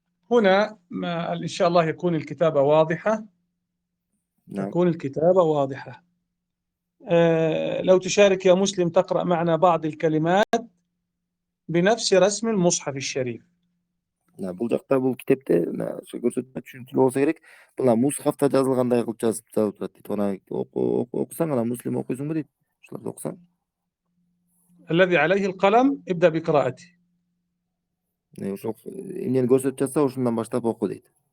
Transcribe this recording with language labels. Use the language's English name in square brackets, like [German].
[Arabic] هنا إن شاء الله يكون الكتابة واضحة. نعم. تكون الكتابة واضحة. لو تشارك يا مسلم تقرأ معنا بعض الكلمات بنفس رسم المصحف الشريف. [Kyrgyz] Бул жакта бул китепте көрсөтмө түшүнүктүү болсо керек. Бул мусхафта жазылгандай кылып жазып турат дейт. Аны окусаң, ана муслим окуйсуңбу дейт. Ушуларды окусаң. [Arabic] الذي عليه القلم ابدأ بقراءته. [Kyrgyz] Ошол эмнени көрсөтүп жатса ошондон баштап оку дейт.